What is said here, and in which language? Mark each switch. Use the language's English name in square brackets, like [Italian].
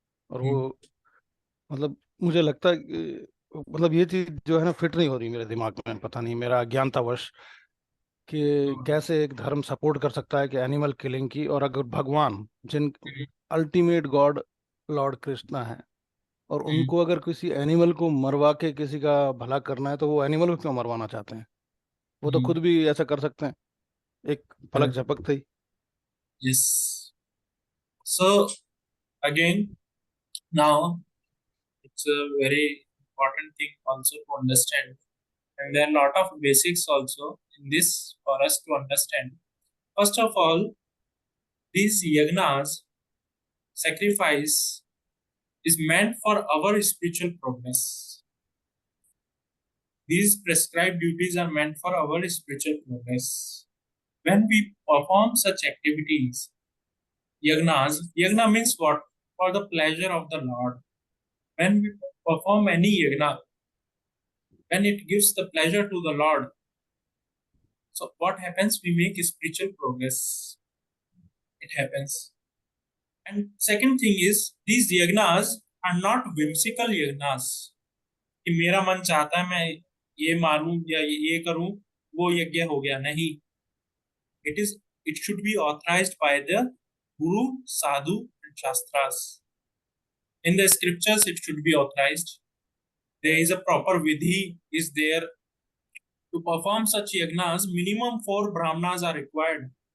[Hindi] और वो मतलब मुझे लगता है मतलब ये चीज जो है ना फिट नहीं हो रही मेरे दिमाग में, पता नहीं मेरा अज्ञानतावश, कि कैसे एक धर्म सपोर्ट कर सकता है कि एनिमल किलिंग की, और अगर भगवान जिन अल्टीमेट गॉड लॉर्ड कृष्णा है और उनको अगर किसी एनिमल को मरवा के किसी का भला करना है तो वो एनिमल को क्यों मरवाना चाहते हैं? वो तो खुद भी ऐसा कर सकते हैं, एक पलक झपकते ही। [English] Yes. So again, now it's a very important thing also to understand, and there are a lot of basics also in this for us to understand. First of all, these yagnas, sacrifice, is meant for our spiritual progress. These prescribed duties are meant for our spiritual progress. When we perform such activities, yagna means what? For the pleasure of the Lord. When we perform any yagna, when it gives the pleasure to the Lord, so what happens? We make spiritual progress. It happens. And second thing is, these yagnas are not whimsical yagnas. [Hindi] कि मेरा मन चाहता है मैं ये मारूं या ये करूं, वो यज्ञ हो गया, नहीं. [English] It should be authorized by the Guru, Sadhu, and Shastras. In the scriptures, it should be authorized. There is a proper vidhi is there. To perform such yagnas, minimum 4 brahmanas are required.